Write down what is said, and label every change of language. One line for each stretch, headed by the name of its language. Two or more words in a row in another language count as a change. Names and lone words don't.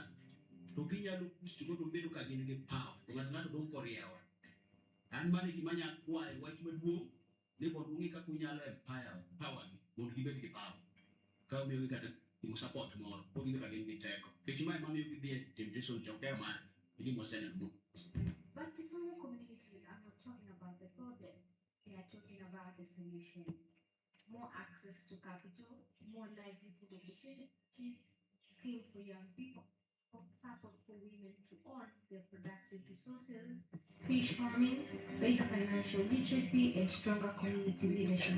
Luo (Kenya and Tanzania): To ginyalo push go bedo ka gin gi power. To ng'ato dong koriewa. An mane gima nyalo kwayo wach maduong' ne mondo ung'i kaka unyalo
English: empower power
Luo (Kenya and Tanzania): gi mondo gibed gi power. Ka omiyo gi kata support moro, kok gin ka gin gi teko. Kech mae mamiyo gidhi e temptation chokea mar gima oseneno.
English: But the small communities are not talking about the problem. They are talking about the solutions. More access to capital, more livelihood opportunities, skills for young people, support for women to own their productive resources, fish farming, better financial literacy, and stronger community leadership.